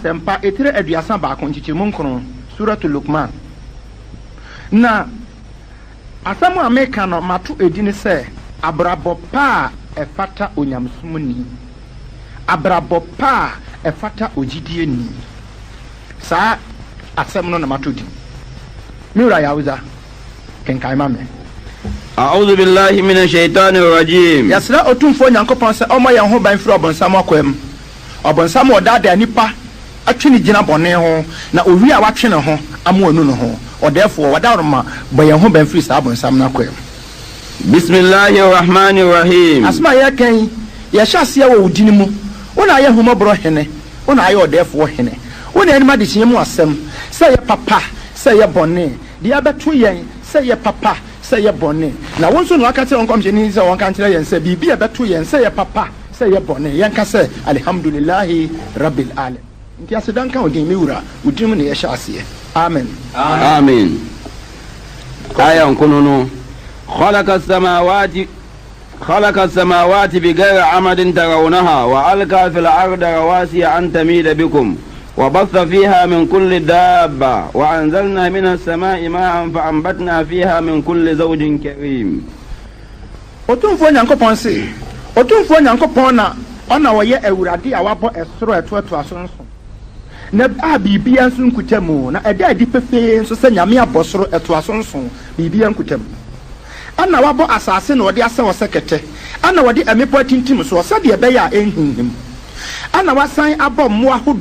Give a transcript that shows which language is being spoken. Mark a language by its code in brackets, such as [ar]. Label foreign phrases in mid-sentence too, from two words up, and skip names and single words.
[ak] nsɛm pa ɛtire 31 nkyekyɛmu 9 suratul Luqman na asɛm a meka no mato edi ne sɛ abrabɔ pa a ɛfata onyamsomni abrabɔ pa a ɛfata ogyidie ni saa asɛm no na mato di miura yawuza kenkan ma me [ar] أعوذ بالله من الشيطان الرجيم [ak] yasra otumfo Nyankopɔn sɛ ɔmɔ yɛn ho ban firi ɔbɔnsam akwam ɔbɔnsam ɔdaada nipa atwe ne gyina bɔne ho na owi a watwe ne ho amoanu no ho ɔdɛfoɔ wadaroma bɔ yɛn ho ban firi saa ɔbɔnsam no akwam [ar] بسم الله الرحمن الرحيم [ak] asma yɛ kan yɛhyɛ aseɛ wɔ wodini mu wona ayɛ humaboro hene wona ayɛ ɔdɛfoɔ hene wona anima de kyerɛ mu asɛm sɛ yɛ papa sɛ yɛ bɔne de abɛto yɛn sɛ yɛ papa sɛ yɛ bɔne na wɔn nso no aka kyerɛ wɔn kɔmhyɛni sɛ wɔn ka kyerɛ yɛn sɛ biribi a bɛto yɛn sɛ yɛ papa sɛ yɛ bɔne yɛn ka sɛ [ar] الحمد لله رب العالمين [ak] nti asedanka odin mi wura odin mu ne yɛhyɛ aseɛ amen amen aya nkono [ar] خلق السماوات بغير عمد ترونها وألقى في الأرض رواسي أن تميد بكم وبث فيها من كل دابة وأنزلنا من السماء ماء فأنبتنا فيها من كل زوج كريم [ak] Otumfo Nyankopɔn se Otumfo Nyankopɔn na ɔna wɔyɛ awurade a wabɔ ɛsoro ɛtoato asonso na a bibia nso nkutamu na ɛda adi pefee nso sɛ nyame abɔ soro ɛto asonso bibia nkutamu ana wabɔ asase na wɔde asɛ wɔsɛ kɛtɛ ana wɔde amepɔ tintim so sɛdeɛ ɛbɛyɛ a ɛnhinhim ana wasan abɔ mmoa